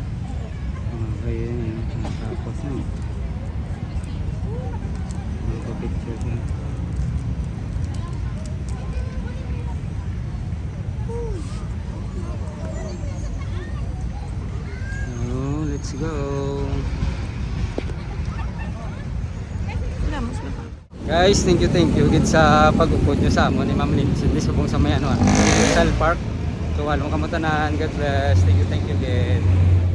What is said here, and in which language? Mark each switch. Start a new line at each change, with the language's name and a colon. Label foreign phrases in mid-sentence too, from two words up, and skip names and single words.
Filipino: Kaya yun, tapos na. Mapapicture ko.
English: So, let's go. Guys, thank you
Hiligaynon: gid sa pag-upod nyo sa amon ni Ma'am Linchin di subong sa may ano Rizal Park. So walong kamatanan,
English: God bless. Thank you gid.